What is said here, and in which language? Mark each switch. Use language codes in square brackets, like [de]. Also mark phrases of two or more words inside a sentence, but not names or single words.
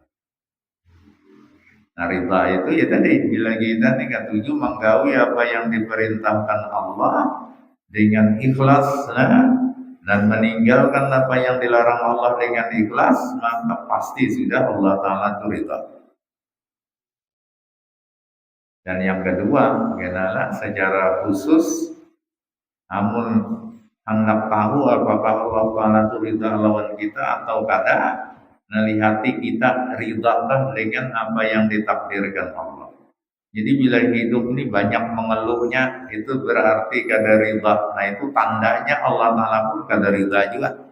[id] Nah, ridha itu ya tadi bila kita tingkat tujuh menggawi apa yang diperintahkan Allah dengan ikhlas dan meninggalkan apa yang dilarang Allah dengan ikhlas, maka pasti sudah Allah Ta'ala itu ridha. Dan yang kedua adalah secara khusus namun hendak tahu apakah Allah Ta'ala itu ridha lawan kita atau kada, melihati kita ridhakah dengan apa yang ditakdirkan Allah. Jadi bila hidup ini banyak mengeluhnya itu berarti kada ridha. Nah itu tandanya Allah Ta'ala pun kada ridha juga.